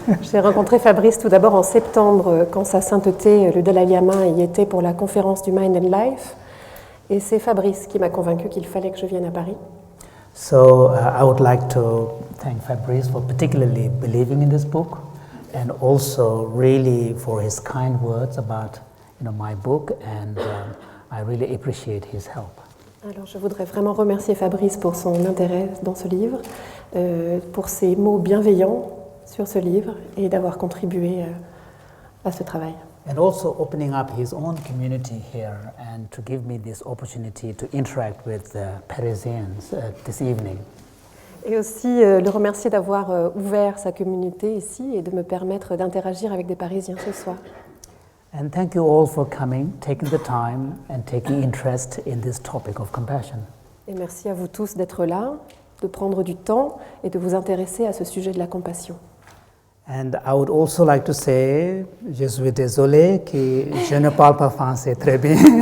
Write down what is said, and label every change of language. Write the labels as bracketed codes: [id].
[fr] J'ai rencontré Fabrice tout d'abord en septembre quand Sa Sainteté, le Dalaï-Lama, y était pour la conférence du Mind and Life, et c'est Fabrice qui m'a convaincu qu'il fallait que je vienne à Paris. [en] So I would like to thank Fabrice for particularly believing in this book and also really for his kind words about my book, and I really appreciate his help. [fr] Alors je voudrais vraiment remercier Fabrice pour son intérêt dans ce livre, pour ses mots bienveillants sur ce livre et d'avoir contribué à ce travail. [en] And also opening up his own community here and to give me this opportunity to interact with Parisians this evening. [fr] Et aussi le remercier d'avoir ouvert sa communauté ici et de me permettre d'interagir avec des Parisiens ce soir. [en] And thank you all for coming, taking the time and taking interest in this topic of compassion. [fr] Et merci à vous tous d'être là, de prendre du temps et de vous intéresser à ce sujet de la compassion. [en] And I would also like to say, [fr] je suis désolé que je ne parle pas français très bien.